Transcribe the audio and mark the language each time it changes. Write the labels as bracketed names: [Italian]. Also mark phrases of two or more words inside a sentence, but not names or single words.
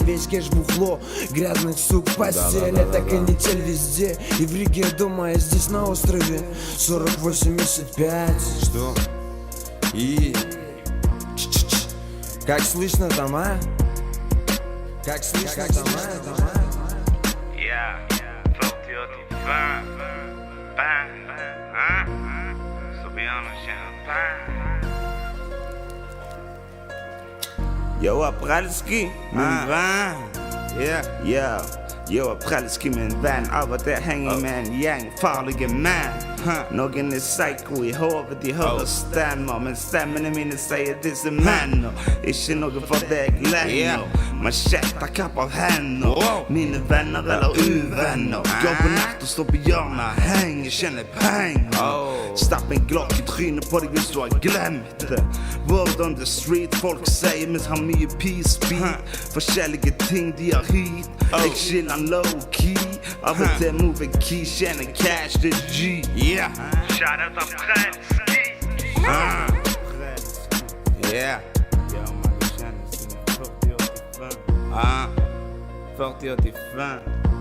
[Russian] Весь кэш бухло, грязных сук в постели. Это канитель везде, и в Риге дома, и здесь на острове. 40-85. Что? И... Как слышно там, а? Как слышно там, а? [Norwegian] Ja, 40-85. Så vi har noe champagne. Yo, Aprelski, min venn. Yo, Aprelski, min venn. Av og til henger med en gjeng farlige menn. Noen er psycho i hodet, de hører stemmer, men stemmene mine sier disse mennene. Ikke noe for deg lenger. Machetter kapper hender. Mine venner eller uvenner. Går på natt og står på hjørnet, henger, kjenner penger. Stapp en glokk i trynet på deg hvis du har glemt det. [English] Word on the street, [Norwegian] folk sier mens har mye [English] peace beat. [Norwegian] Forskjellige ting de har hit. Jeg chiller low-key. Av og til [English] move key, [Norwegian] tjener cash til G. [English] Shout out [Norwegian] Aprelski. Ja, man, du kjenner sine 40-85. 40-85.